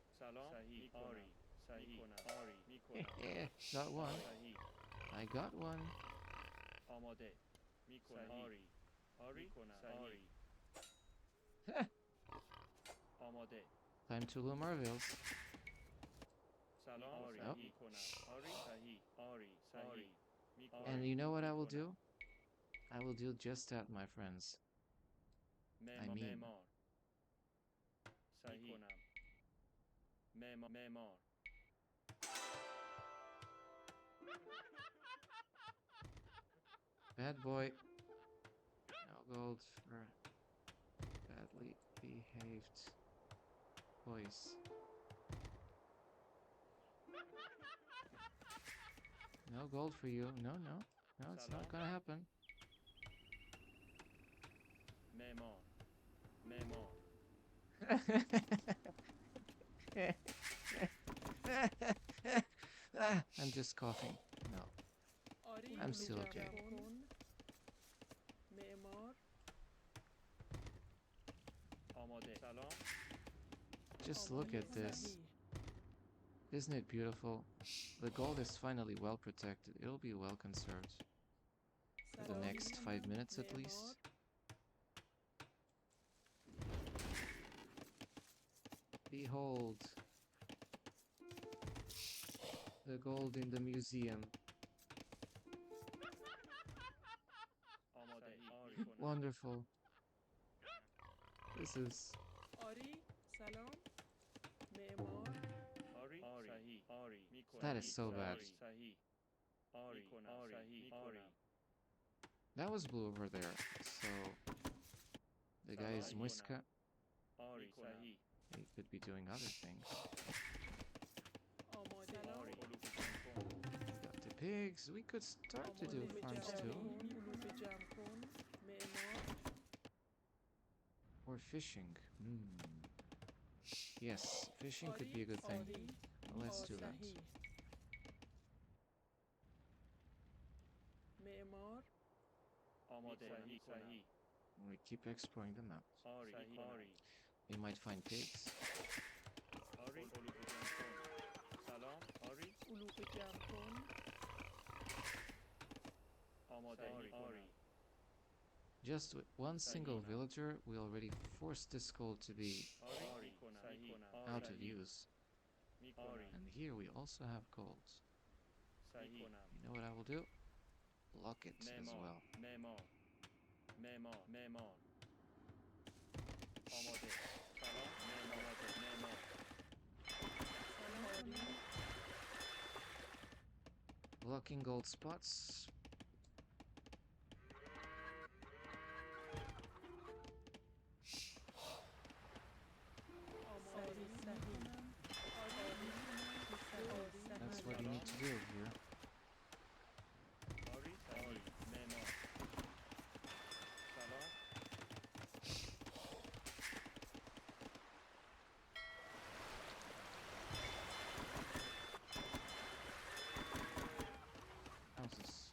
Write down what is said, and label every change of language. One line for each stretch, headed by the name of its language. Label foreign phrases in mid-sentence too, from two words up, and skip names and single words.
Persian: سلام صحیح آری صحیح آری میکنم
English: Got one.
Persian: صحیح
English: I got one.
Persian: آماده میکنم آری آری میکنم آری آماده
English: Time to loom our veils.
Persian: سلام آری
English: Yep.
Persian: میکنم آری صحیح آری صحیح میکنم
English: And you know what I will do? I will do just that, my friends. I mean,
Persian: معمار صحیح کنم معمار
English: bad boy. No gold for badly behaved boys. No gold for you. No, no. No, it's not gonna happen.
Persian: معمار معمار
English: I'm just coughing. No,
Persian: آری
English: I'm still okay.
Persian: جمع کن. معمار آماده سلام
English: Just look at this.
Persian: صحیح.
English: Isn't it beautiful? The gold is finally well protected. It'll be well conserved for the
Persian: سلام.
English: next 5 minutes at
Persian: معمار.
English: least. Behold the gold in the museum.
Persian: آماده آری کنم
English: Wonderful. This is
Persian: آری سلام. معمار آری صحیح آری میکنم
English: that is so bad.
Persian: صحیح آری کنم صحیح آری
English: That was blue over there. So the guy is Muisca.
Persian: آری صحیح
English: He could be doing other things.
Persian: آماده. آری علوف جمع کن
English: We got the pigs. We could start to do
Persian: علوف
English: farms
Persian: جمع
English: too.
Persian: کن. علوف جمع کن. معمار
English: Or fishing. Yes, fishing could be a good thing.
Persian: آری
English: Let's do that.
Persian: صحیح. معمار آماده صحیح صحیح
English: We keep exploring the map.
Persian: آری آری
English: We might find pigs.
Persian: آری علوف جمع کن سلام آری علوف جمع کن. آماده آری
English: Just with one single villager, we already forced this gold to be
Persian: آری صحیح
English: out of use.
Persian: آری
English: And here we also have gold.
Persian: صحیح
English: You know what I will do? Lock it as well.
Persian: معمار معمار آماده سلام معمار آری
English: Blocking gold spots.
Persian: آماده. صحیح. آری
English: That's what you need to do here.
Persian: آری صحیح معمار سلام
English: Houses.